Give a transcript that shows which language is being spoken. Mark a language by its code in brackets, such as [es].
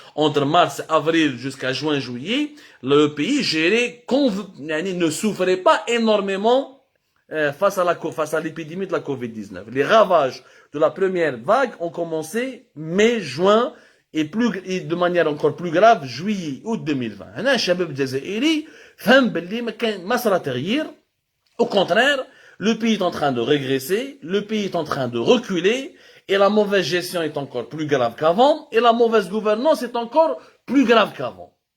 [fr] Entre mars, avril jusqu'à juin, juillet, le pays géré, ne souffrait pas énormément face à l'épidémie de la Covid-19. Les ravages de la première vague ont commencé mai, juin, et de manière encore plus grave, juillet, août 2020. [ar] هنا الشباب الجزائري فهم باللي ما صرا تغيير. [fr] Au contraire, le pays est en train de régresser, le pays est en train de reculer, et la mauvaise gestion est encore plus grave qu'avant, et la mauvaise gouvernance est encore plus grave qu'avant.